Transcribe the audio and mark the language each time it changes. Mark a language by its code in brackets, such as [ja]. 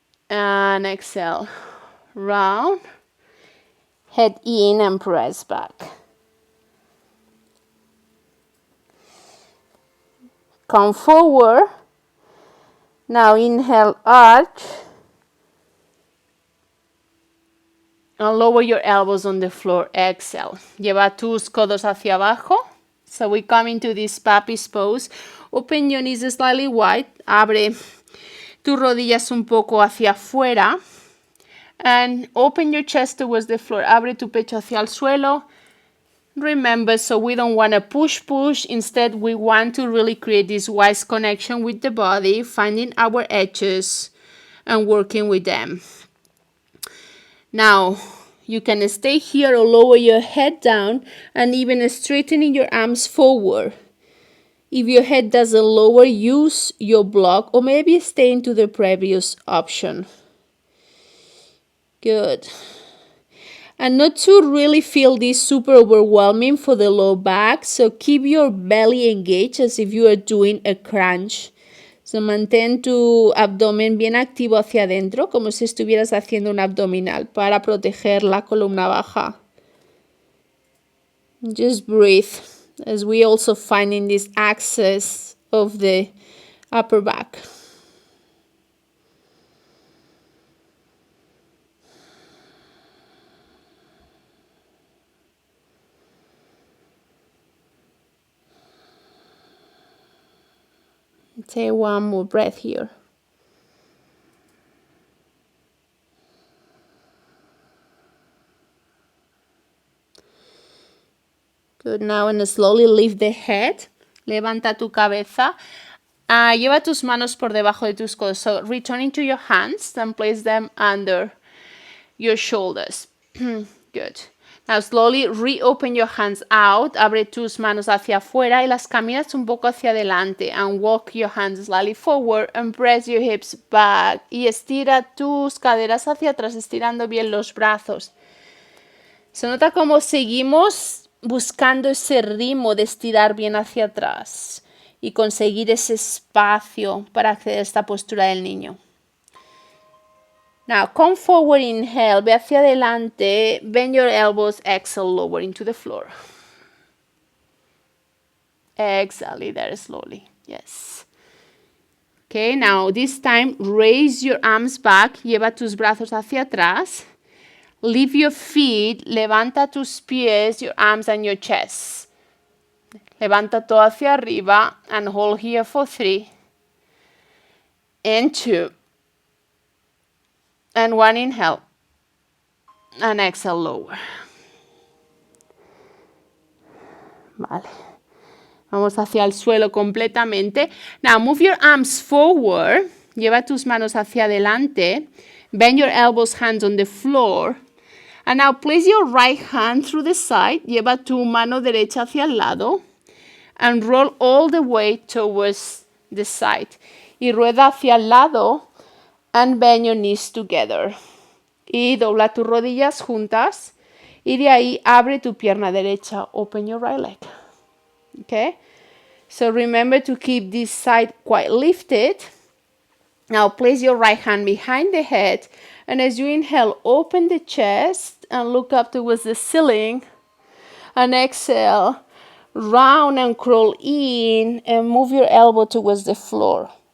[en] And exhale, round, head in and press back. Come forward. Now inhale, arch. And lower your elbows on the floor. Exhale. [es] Lleva tus codos hacia abajo. [en] So we come into this puppy's pose. Open your knees slightly wide. [es] Abre tus rodillas un poco hacia afuera. [en] And open your chest towards the floor. [es] Abre tu pecho hacia el suelo. [en] Remember, so we don't want to push. Instead, we want to really create this wise connection with the body, finding our edges and working with them. Now, you can stay here or lower your head down and even straightening your arms forward. If your head doesn't lower, use your block or maybe stay into the previous option. Good. And not to really feel this super overwhelming for the low back, so keep your belly engaged as if you are doing a crunch. [es] So mantén tu abdomen bien activo hacia adentro, como si estuvieras haciendo un abdominal para proteger la columna baja. [en] Just breathe as we also finding this access of the upper back. Take one more breath here. Good. Now, and slowly lift the head. [es] Levanta tu cabeza. Lleva tus manos por debajo de tus codos. [en] So, returning to your hands and place them under your shoulders. Good. Now, slowly reopen your hands out. [es] Abre tus manos hacia afuera y las caminas un poco hacia adelante. [en] And walk your hands slightly forward and press your hips back. [es] Y estira tus caderas hacia atrás, estirando bien los brazos. Se nota cómo seguimos buscando ese ritmo de estirar bien hacia atrás y conseguir ese espacio para acceder a esta postura del niño. [en] Now, come forward, inhale, [es] ve hacia adelante, [en] bend your elbows, exhale, lower into the floor. Exhale there slowly, yes. Okay, now this time, raise your arms back, [es] lleva tus brazos hacia atrás [en] Lift your feet, [es] levanta tus pies, [en] your arms and your chest. [es] Levanta todo hacia arriba [en] and hold here for 3 and 2 and 1 inhale and exhale lower. [es] Vale. Vamos hacia el suelo completamente. [en] Now move your arms forward. [es] Lleva tus manos hacia adelante. [en] Bend your elbows, hands on the floor. And now place your right hand through the side. [es] Lleva tu mano derecha hacia el lado. [en] And roll all the way towards the side. [es] Y rueda hacia el lado. [en] And bend your knees together. [es] Y dobla tus rodillas juntas. Y de ahí abre tu pierna derecha. [en] Open your right leg. Okay? So remember to keep this side quite lifted. Now place your right hand behind the head. And as you inhale, open the chest and look up towards the ceiling. And exhale, round and crawl in and move your elbow towards the floor.